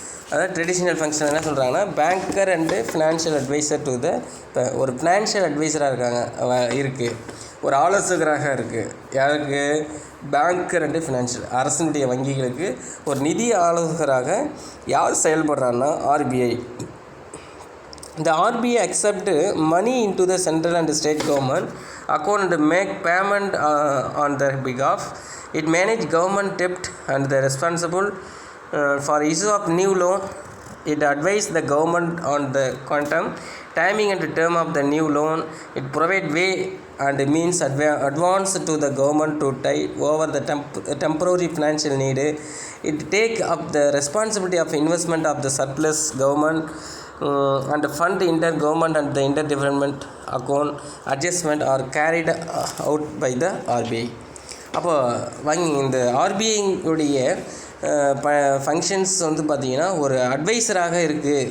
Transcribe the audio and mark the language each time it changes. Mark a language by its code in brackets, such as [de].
[ta] அதாவது traditional function என்ன சொல்கிறாங்கன்னா [en] banker and financial advisor to the, [ta] இப்போ ஒரு ஃபினான்ஷியல் அட்வைசராக இருக்குது, ஒரு ஆலோசகராக இருக்குது. யாருக்கு? [en] banker and financial, [ta] அரசினுடைய வங்கிகளுக்கு ஒரு நிதி ஆலோசகராக யார் செயல்படுறாங்கன்னா RBI. [en] The RBI accept money into the central and state government account and make payment on their behalf. It manage government debt and the responsible for issue of new loan. It advise the government on the quantum, timing and term of the new loan. It provide way and means advance to the government to tide over the temporary financial need. It take up the responsibility of investment of the surplus government and fund inter-government and the inter-development account adjustment are carried out by the RBI. [ta] அப்போ இந்த ஆர்பிஐடைய functions வந்து பார்த்திங்கன்னா ஒரு அட்வைஸராக இருக்குது.